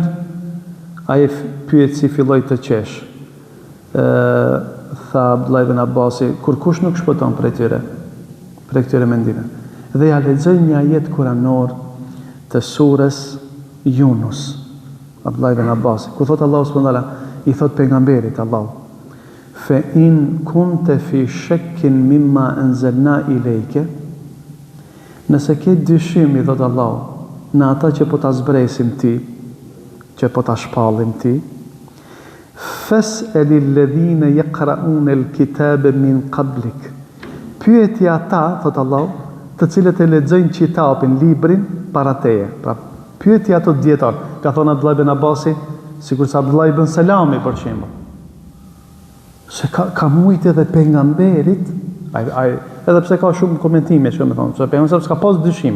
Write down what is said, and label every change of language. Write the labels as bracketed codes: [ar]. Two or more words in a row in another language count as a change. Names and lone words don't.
[sq] Ai pyet si filloi të qesh. Tha Abdullah ibn Abbasi, kur kush nuk shpëton prej këtyre mendime. Dhe ja lexoj një ajet kuranor të surës Yunus. Abdullah ibn Abbasi, ku thot Allahu [ar] سبحانه وتعالى, [sq] i thot pejgamberit Allahu, [ar] فإن كنت في شك مما أنزلنا إليك, [sq] nëse ke dyshim, i thot Allahu, në ata që po ta zbresim ti, që po ta shpallim ti, [ar] فاسأل الذين يقرءون الكتاب من قبلك. [sq] Pyeti ata, thot Allahu, të cilët e lexojnë kitabin, librin para teje. Pra, pyeti ato dietar. Ka thonë Abdullah ibn Abbasi, sikur sa Abdullah ibn Salami për shembull. Se ka mujt edhe pejgamberit, edhe pse ka shumë komentime, që me thonë, se pejgamberi s'ka pas dyshime.